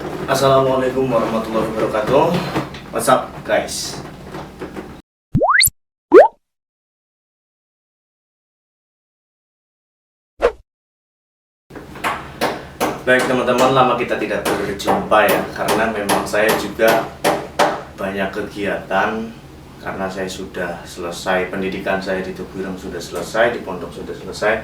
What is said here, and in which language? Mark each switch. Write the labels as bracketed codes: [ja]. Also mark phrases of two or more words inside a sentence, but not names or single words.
[ar] السلام عليكم ورحمة الله وبركاته. [en] What's up guys? [id] Baik teman-teman, lama kita tidak berjumpa ya, karena memang saya juga banyak kegiatan. Karena saya sudah selesai pendidikan saya di Tebuireng, sudah selesai di pondok, sudah selesai.